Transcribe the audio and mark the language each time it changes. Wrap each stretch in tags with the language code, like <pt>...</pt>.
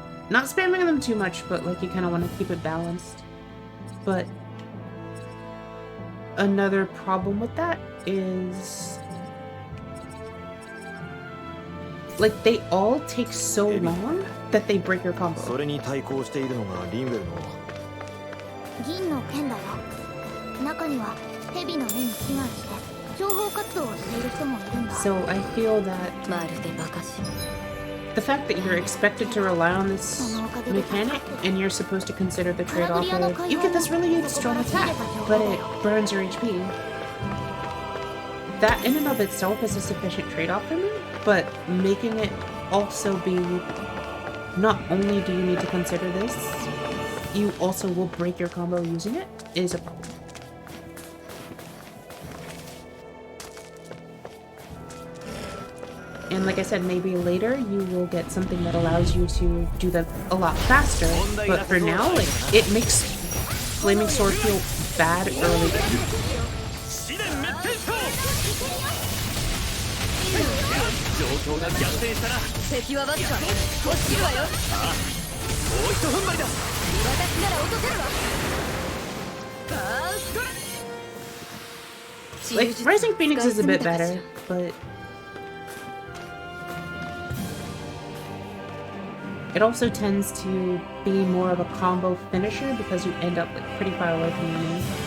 <en>Not spamming them too much, but like you kind of want to keep it balanced. But another problem with that is, like, they all take so long that they break your combo.</en> <ja>それに対抗しているのがリンウェルの銀の剣だよ。中には蛇の目に祈願して情報活動をしている人もいるんだ。</ja> <en>So I feel that</en> <ja>まるでバカし</ja> <en>the fact that you're expected to rely on this mechanic and you're supposed to consider the trade-off of, you get this really good strong attack, but it burns your HP. That in and of itself is a sufficient trade-off for me, but making it also be, not only do you need to consider this, you also will break your combo using it, is a problem. And like I said, maybe later you will get something that allows you to do that a lot faster, but for now, like, it makes Flaming Sword feel bad early game.</en> <ja>状況が逆転したら敵はわずか落ちるわよもうひと踏ん張りだ私なら落とせるわバースト</ja> <en>Like, Rising Phoenix is a bit better, but it also tends to be more of a combo finisher because you end up like pretty far away from the enemy.</en>